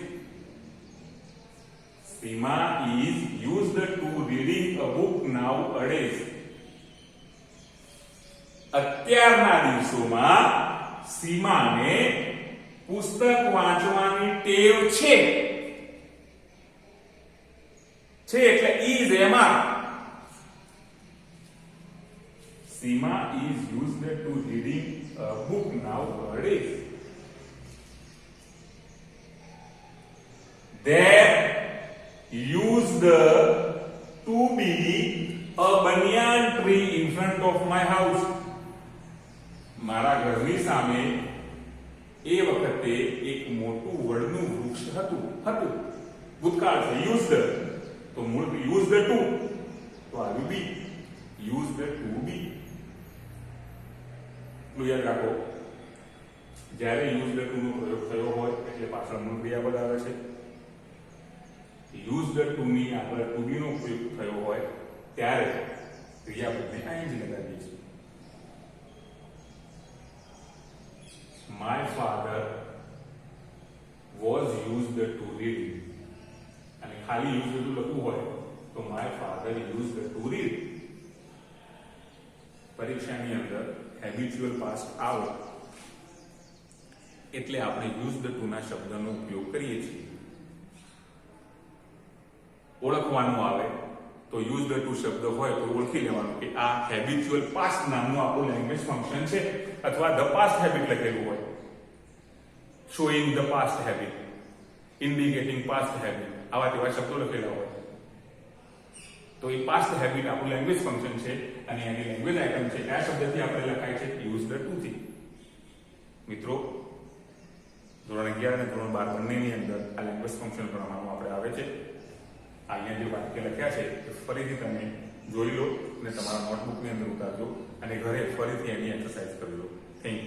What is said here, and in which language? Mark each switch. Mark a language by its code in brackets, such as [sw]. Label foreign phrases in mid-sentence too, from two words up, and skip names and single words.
[en] Seema is used to reading a book nowadays. [gu] અત્યારના દિવસોમાં સીમાને પુસ્તક વાંચવાની ટેવ છે એટલે is એમાં [en] Seema is used to reading a book nowadays. There used to be a banyan tree in front of my house. [gu] મારા ઘરની સામે એ વખતે એક મોટું વડનું વૃક્ષ હતું. ભૂતકાળ છે used તો મૂળ [en] used to [gu] તો આવ્યું [en] be used to be. [gu] યાદ રાખો જ્યારે [en] used to [gu] નો પ્રયોગ થયો હોય એટલે પાછળનું ક્રિયાપદ આવે છે. [en] used to [gu] ની આગળ [en] to be [gu] નો પ્રયોગ થયો હોય ત્યારે ક્રિયાપદને ing લગાવીએ છીએ. [en] My father was used to reading. [gu] અને ખાલી [en] used to [gu] લખવું હોય તો [en] my father used to read. [gu] પરીક્ષાની અંદર [en] habitual past [gu] આવે એટલે આપણે [en] used to [gu] ના શબ્દનો ઉપયોગ કરીએ છીએ. ઓળખવાનું આવે તો [en] used to [gu] શબ્દ હોય તો ઓળખી લેવાનું કે આ [en] habitual past [gu] નામનું આપણું [en] language function [gu] છે અથવા [en] the past habit [gu] લખેલું હોય. [en] showing the past habit, indicating past habit, [gu] આવા તેવા શબ્દો લખેલા હોય તો એ [en] past habit [gu] આપણું [en] language function [gu] છે અને એની [en] language item [gu] છે. આ શબ્દથી આપણે લખાય છે [en] used to [gu] થી. મિત્રો ધોરણ 11 અને ધોરણ 12 બંનેની અંદર આ [en] language function [gu] ભણવાનું આપણે આવે છે. અહીંયા જે વાક્ય લખ્યા છે એ ફરીથી તમે જોઈ લો અને તમારા નોટબુકની અંદર ઉતારજો અને ઘરે ફરીથી એની એક્સરસાઇઝ કરી લો. [en] Thank you.